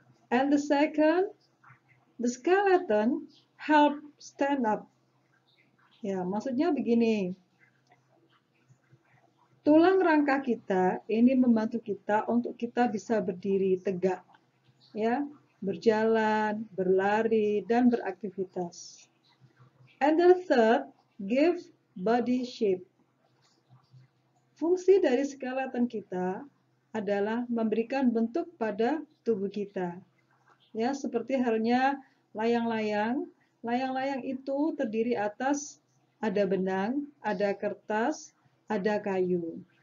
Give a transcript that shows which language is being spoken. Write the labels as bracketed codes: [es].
[en] And the second, the skeleton help stand up. [id] Ya, maksudnya begini. Tulang rangka kita ini membantu kita untuk kita bisa berdiri tegak, ya, berjalan, berlari, dan beraktivitas. [en] And the third, give body shape. [id] Fungsi dari skeleton kita adalah memberikan bentuk pada tubuh kita. Ya, seperti halnya layang-layang. Layang-layang itu terdiri atas ada benang, ada kertas, ada kayu.